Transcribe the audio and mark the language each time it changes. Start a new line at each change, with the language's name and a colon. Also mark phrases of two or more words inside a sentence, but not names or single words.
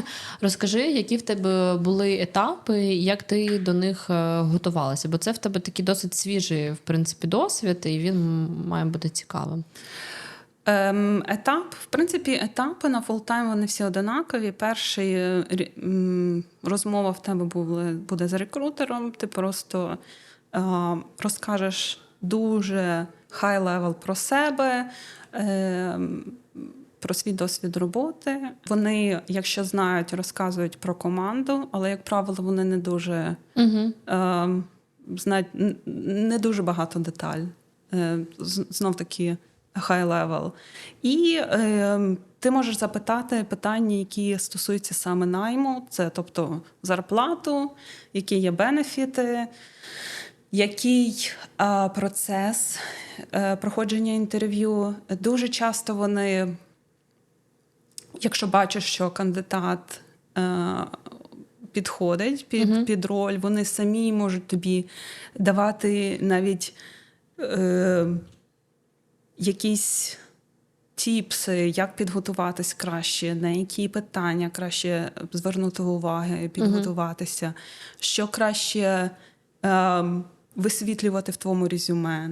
Ukrainian: Розкажи, які в тебе були етапи, як ти до них готувалася, бо це в тебе такий досить свіжий, в принципі, досвід, і він має бути цікавим. В принципі, етапи на фултайм, вони всі одинакові. Перший розмова в тебе буде з рекрутером, ти просто розкажеш дуже high-level про себе, про свій досвід роботи. Вони, якщо знають, розказують про команду, але, як правило, вони не дуже знають не дуже багато деталей. Знов-таки
English: high level.
Ukrainian: І ти можеш запитати питання, які стосуються саме найму, це, тобто, зарплату, які є бенефіти, який процес проходження інтерв'ю. Дуже часто вони, якщо бачиш, що кандидат підходить під роль, вони самі можуть тобі давати навіть якісь тіпси, як підготуватись краще, на які питання краще звернути увагу, підготуватися, що краще висвітлювати в твоєму резюме.